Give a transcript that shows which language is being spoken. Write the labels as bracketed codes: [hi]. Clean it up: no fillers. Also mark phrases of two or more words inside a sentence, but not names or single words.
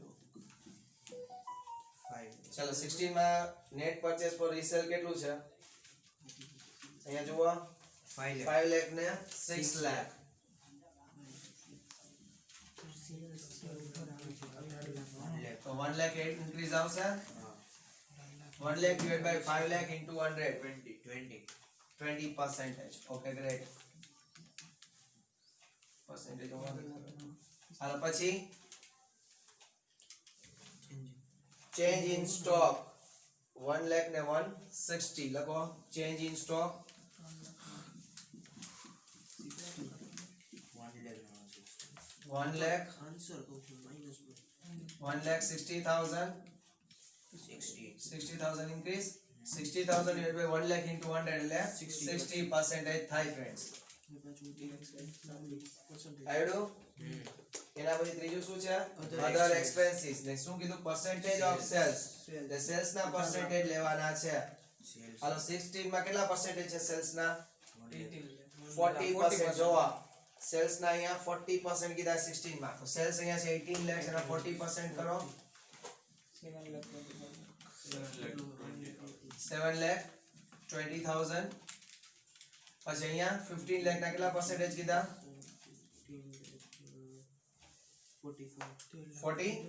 [gu] ચલો 16 માં [en] net purchase for resale [gu] કેટલું છે અહીંયા જુઓ 5 લાખ ને 6 લાખ તો [en] 1 lakh increase [gu] આવશે [en] 1 lakh divided by 5 lakh into 100 [gu] 20% [en] okay great percentage [gu] હાલો પછી [en] change in stock 1 lakh ને 160 લખો change in stock 1 lakh [gu] આન્સર કહું છું માઈનસ 1,60,000 [en] 60,000 increase 60,000 divided by 1 lakh into 100 [gu] એટલે 60% થાય friends આવડું એના પછી ત્રીજું શું છે [en] other expenses [gu] ને શું કીધું [en] percentage of sales [gu] એટલે સેલ્સ ના percentage લેવાના છે હાલો 16 માં કેટલા percentage છે સેલ્સ ના 40% જોવા સેલ્સ ના અહીંયા 40% કીધા 16 માં તો સેલ્સ અહીંયા છે 18 lakhs એના 40% કરો 7,20,000 પછી અહીંયા 15 લાખ ના કેટલા percentage કીધા 45%